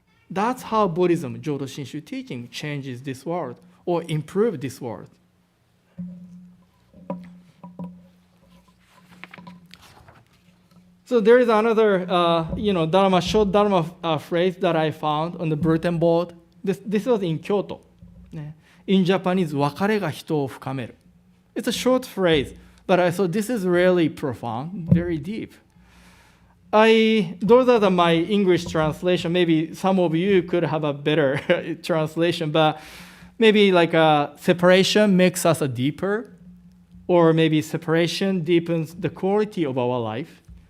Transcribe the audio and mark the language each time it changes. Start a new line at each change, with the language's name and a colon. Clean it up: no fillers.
English: That's how Buddhism, Jodo Shinshu teaching, changes this world or improve this world. So there is another, short Dharma phrase that I found on the bulletin board. This was in Kyoto. In Japanese,
Japanese: 別れが人を深める.
English: It's a short phrase, but I thought this is really profound, very deep. Those are my English translation. Maybe some of you could have a better translation, but maybe separation makes us deeper, or maybe separation deepens the quality of our life.